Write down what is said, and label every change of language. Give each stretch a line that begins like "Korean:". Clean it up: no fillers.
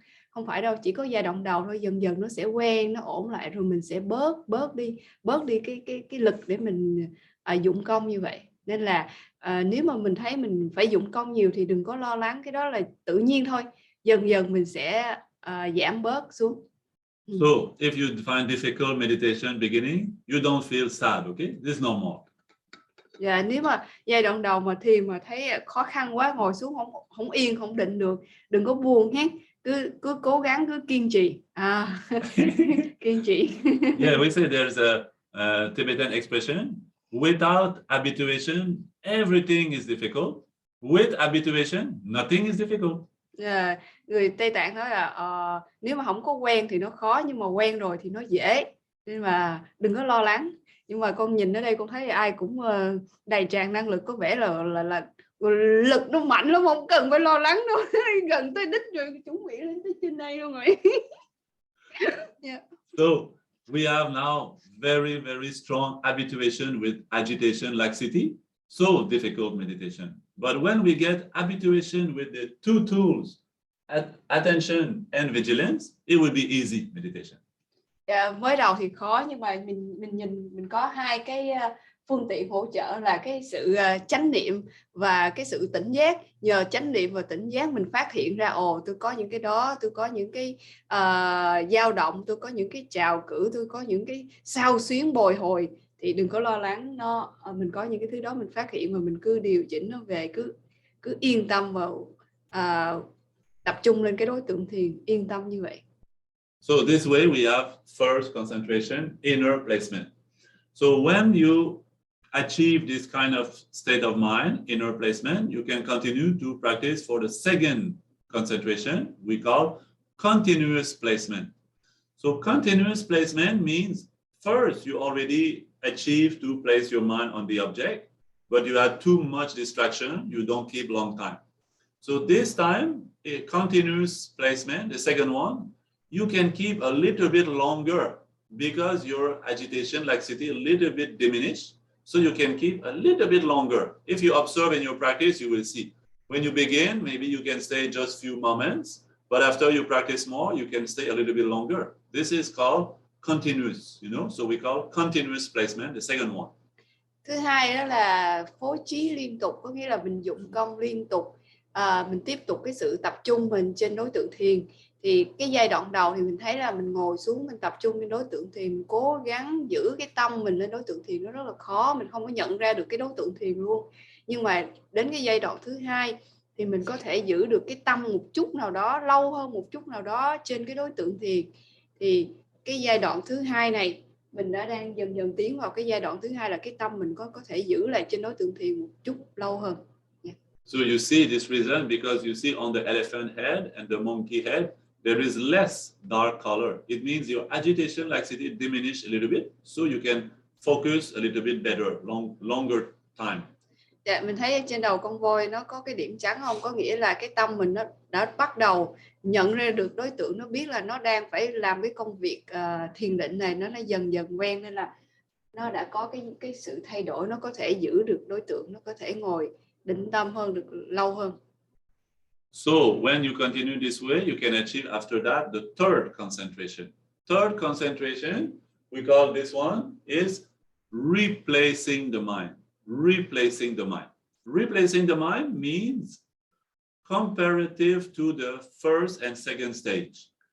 Vietnamese: Không phải đâu, chỉ có giai đoạn đầu thôi. Dần dần nó sẽ quen, nó ổn lại rồi mình sẽ bớt đi cái lực để mình dụng công như vậy. Nên là nếu mà mình thấy mình phải dụng công nhiều thì đừng có lo lắng, cái đó là tự nhiên thôi. Dần dần mình sẽ giảm bớt xuống.
English: So, if you find difficult meditation beginning, you don't feel sad, okay? This is normal.
Vietnamese: Dạ, nếu mà giai đoạn đầu mà thiền mà thấy khó khăn quá, ngồi xuống không yên, không định được, đừng có buồn hết, cứ cố gắng, cứ kiên trì. Kiên trì.
English: Yeah, we say there's a Tibetan expression: without habituation, everything is difficult. With habituation, nothing is difficult.
Vietnamese: Yeah, người Tây Tạng nói là nếu mà không có quen thì nó khó, nhưng mà quen rồi thì nó dễ, nên mà đừng có lo lắng. Nhưng mà con nhìn ở đây con thấy ai cũng đầy tràn năng lực, có vẻ là lực nó mạnh lắm, không cần phải lo lắng đâu. Gần tới đích rồi, chuẩn bị lên tới trên đây luôn rồi. Yeah.
English: So we have now very, very strong habituation with agitation, laxity, so difficult meditation. But when we get habituation with the two tools, attention and vigilance, it will be easy meditation.
Vietnamese: Mới đầu thì khó, nhưng mà mình có hai cái phương tiện hỗ trợ là cái sự chánh niệm và cái sự tỉnh giác. Nhờ chánh niệm và tỉnh giác mình phát hiện ra tôi có những cái đó, tôi có những cái dao động, tôi có những cái trào cử, tôi có những cái xao xuyến bồi hồi, thì đừng có lo lắng. Mình có những cái thứ đó mình phát hiện và mình cứ điều chỉnh nó về, cứ yên tâm vào tập trung lên cái đối tượng thiền, yên tâm như vậy.
English: So this way we have first concentration, inner placement. So when you achieve this kind of state of mind, inner placement, you can continue to practice for the second concentration we call continuous placement. So continuous placement means first you already achieved to place your mind on the object, but you had too much distraction, you don't keep long time. So this time, a continuous placement, the second one, you can keep a little bit longer because your agitation, laxity, a little bit diminished. So you can keep a little bit longer. If you observe in your practice, you will see. When you begin, maybe you can stay just few moments, but after you practice more, you can stay a little bit longer. This is called continuous, so we call continuous placement, the second one.
Vietnamese: Thứ hai đó là phối trí liên tục, có nghĩa là mình dụng công liên tục, mình tiếp tục cái sự tập trung mình trên đối tượng thiền. Thì cái giai đoạn đầu thì mình thấy là mình ngồi xuống, mình tập trung lên đối tượng thiền, mình cố gắng giữ cái tâm mình lên đối tượng thiền, nó rất là khó, mình không có nhận ra được cái đối tượng thiền luôn. Nhưng mà đến cái giai đoạn thứ hai thì mình có thể giữ được cái tâm một chút nào đó, lâu hơn một chút nào đó trên cái đối tượng thiền. Thì cái giai đoạn thứ hai này mình đã đang dần dần tiến vào cái giai đoạn thứ hai, là cái tâm mình có thể giữ lại trên đối tượng thiền một chút lâu hơn.
English: So you see this reason because you see on the elephant head and the monkey head, there is less dark color. It means your agitation, laxity diminish a little bit, so you can focus a little bit better, longer time.
Vietnamese: Dạ, mình thấy trên đầu con voi nó có cái điểm trắng không? Có nghĩa là cái tâm mình nó đã bắt đầu nhận ra được đối tượng, nó biết là nó đang phải làm cái công việc thiền định này, nó dần dần quen, nên là nó đã có cái sự thay đổi, nó có thể giữ được đối tượng, nó có thể ngồi định tâm hơn, được lâu hơn.
English: So when you continue this way, you can achieve after that the third concentration. Third concentration, we call this one is replacing the mind. Replacing the mind. Replacing the mind means comparative to the first and second stage.